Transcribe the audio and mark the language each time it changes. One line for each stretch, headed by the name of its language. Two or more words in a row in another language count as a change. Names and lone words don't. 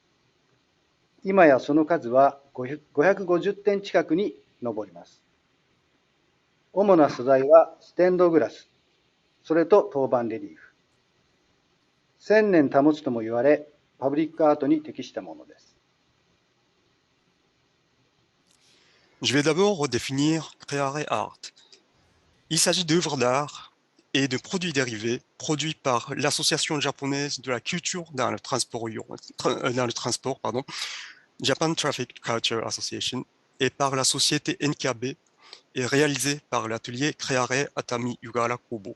Japanese: 今やその数は550点近くに上ります。主な素材はステンドグラス、それと陶板レリーフ。1000年保つとも言われ、パブリックアートに適したものです。
French: Je vais d'abord redéfinir Creare Art. Il s'agit d'œuvres d'art et de produits dérivés produits par l'Association japonaise de la culture dans le transport, Japan Traffic Culture Association, et par la société NKB et réalisé par l'atelier Creare Atami Yugara Kobo.